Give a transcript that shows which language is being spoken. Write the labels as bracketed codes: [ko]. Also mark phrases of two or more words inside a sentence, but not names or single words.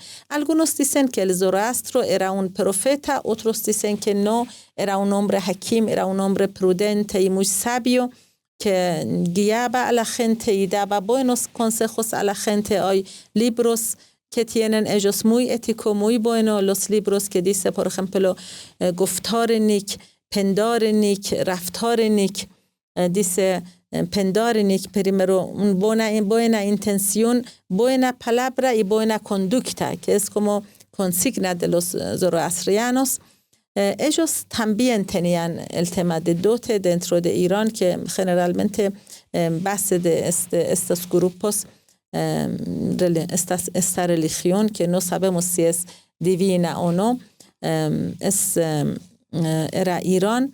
[es] Algunos dicen que el Zoroastro era un profeta, otros dicen que no, era un hombre hakim, era un hombre prudente y muy sabio que guiaba a la gente y daba buenos consejos a la gente. Hay libros que tienen ellos muy ético, muy bueno, los libros que dice, por ejemplo, [fa] گفتار نیک، پندار نیک، رفتار نیک, [es] dice [fa] پندار نیک, [es] primero buena intención, buena palabra y buena conducta, que es como consigna de los zoroastrianos. Ellos también tenían el tema de dote dentro de Irán, que generalmente base de estos grupos, esta religión que no sabemos si es divina o no, era Irán.